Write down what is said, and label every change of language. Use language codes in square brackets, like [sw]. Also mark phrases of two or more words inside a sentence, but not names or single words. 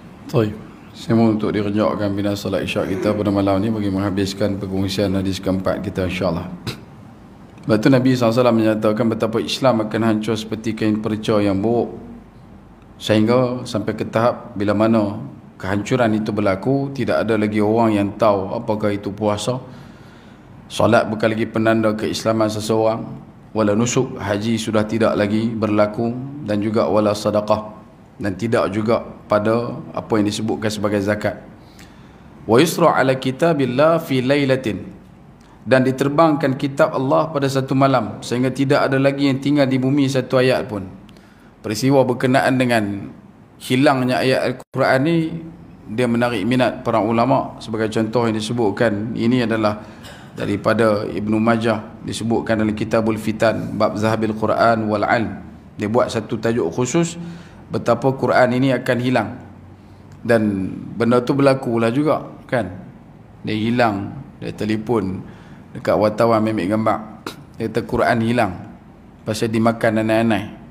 [ms] Baik. Saya mohon untuk direjokkan bina salat isyak kita pada malam ni bagi menghabiskan perkongsian hadis keempat kita, [ar] إن شاء الله. [ms] Sebab tu Nabi SAW menyatakan betapa Islam akan hancur seperti kain perca yang buruk, sehingga sampai ke tahap bila mana kehancuran itu berlaku, tidak ada lagi orang yang tahu apakah itu puasa, solat bukan lagi penanda keislaman seseorang, [ar] ولا نسك, [ms] haji sudah tidak lagi berlaku, dan juga [ar] ولا صدقة, [ms] dan tidak juga pada apa yang disebutkan sebagai zakat. [ar] ويسرى على كتاب الله في ليلة, [ms] dan diterbangkan kitab Allah pada satu malam, sehingga tidak ada lagi yang tinggal di bumi satu ayat pun. Peristiwa berkenaan dengan hilangnya ayat Al-Quran ni, dia menarik minat para ulama. Sebagai contoh yang disebutkan ini adalah daripada Ibnu Majah, disebutkan dalam Kitabul Fitan bab Zahabil Quran wal Ilm. Dia buat satu tajuk khusus betapa Quran ini akan hilang, dan benda tu berlakulah juga kan. Dia hilang, dia telefon dekat wartawan ambil gambar, dia kata Quran hilang pasal dimakan anak-anak.